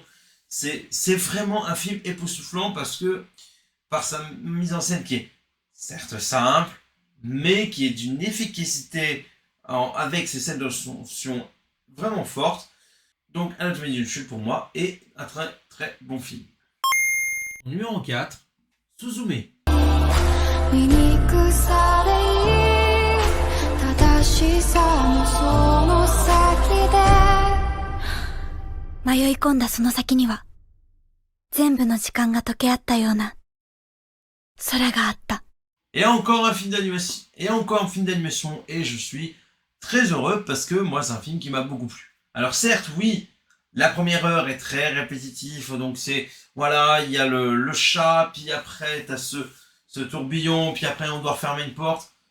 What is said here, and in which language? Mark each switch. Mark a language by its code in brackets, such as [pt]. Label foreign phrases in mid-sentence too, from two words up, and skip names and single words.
[fr] C'est vraiment un film époustouflant parce que, par sa mise en scène qui est certes simple, mais qui est d'une efficacité avec ces scènes de tension vraiment fortes. Donc, Anatomie d'une chute pour moi est un très très bon film. Numéro 4, Suzume. [ja] 醜さでいい正しさもその先で迷い込んだその先には全部の時間が溶け合ったような空があった。 [fr] Et encore un film d'animation, et je suis très heureux parce que moi c'est un film qui m'a beaucoup plu. Alors certes, oui, la première heure est très répétitive, donc c'est, voilà, il y a le chat, puis après t'as ce tourbillon, puis après on doit refermer une porte.